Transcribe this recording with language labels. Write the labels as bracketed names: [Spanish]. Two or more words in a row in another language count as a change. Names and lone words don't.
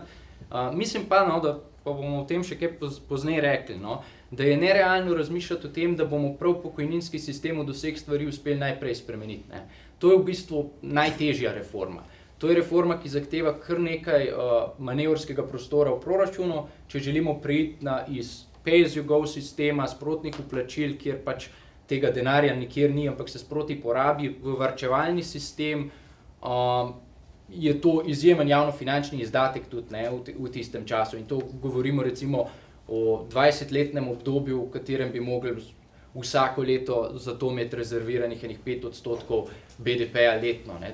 [Slovenian] Mislim pa, no, da pa bomo o tem še kaj pozneje rekli, no, da je nerealno razmišljati o tem, da bomo prav pokojninski sistem od vseh stvari uspeli najprej spremeniti, ne. To je v bistvu najtežja reforma. To je reforma, ki zahteva kar nekaj manevrskega prostora v proračunu, če želimo preiti iz [English] pay-as-you-go [Slovenian] sistema, sprotnih vplačil, kjer pač tega denarja nikjer ni, ampak se sproti porabi v varčevalni sistem, je to izjemen javnofinančni izdatek tudi, ne, v tistem času. In to govorimo recimo o 20-letnem obdobju, v katerem bi mogli vsako leto za to imeti rezerviranih enih 5% BDP-ja letno, ne.